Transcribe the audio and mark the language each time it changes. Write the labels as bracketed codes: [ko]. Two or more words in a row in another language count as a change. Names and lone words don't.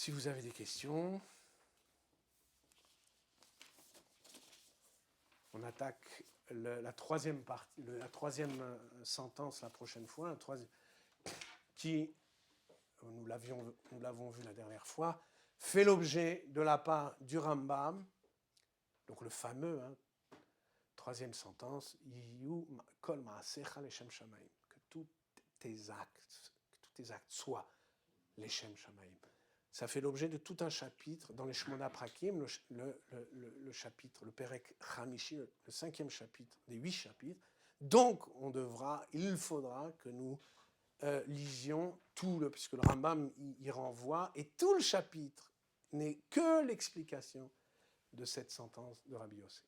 [fr] Si vous avez des questions, on attaque la troisième partie, la troisième sentence la prochaine fois, qui, nous l'avons vu la dernière fois, fait l'objet de la part du Rambam, donc le fameux, troisième sentence, [he] כל מעשיך לשם שמים, [fr] que tous tes actes soient [he] לשם שמים. [fr] Ça fait l'objet de tout un chapitre dans les Shmona Prakim, le chapitre, le [he] פרק חמישי, [fr] le 5e chapitre des 8 chapitres. Donc, il faudra que nous lisions puisque le Rambam y renvoie, et tout le chapitre n'est que l'explication de cette sentence de Rabbi Yossi.